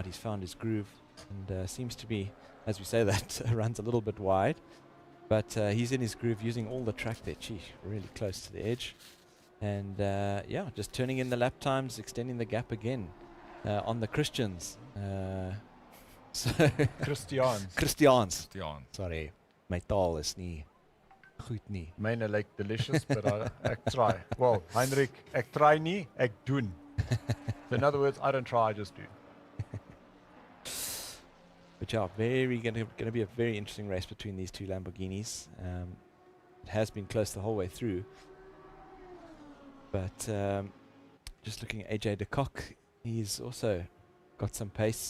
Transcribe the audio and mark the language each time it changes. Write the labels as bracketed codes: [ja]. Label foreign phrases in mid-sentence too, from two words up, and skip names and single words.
[en] He's found his groove and seems to be, as we say that, runs a little bit wide. But he's in his groove using all the track there. Gee, really close to the edge. And yeah, just turning in the lap times, extending the gap again on the Christians. So Christians. Christians. Stiaan. Sorry, [af] my taal is nie goed nie. Myne [en] like delicious, but [af] ek try. Well, Heinrich, ek try nie, ek doen. [en] So in other words, I don't try, I just do. But yeah, gonna be a very interesting race between these two Lamborghinis. It has been close the whole way through. But just looking at AJ de Kock, he's also got some pace.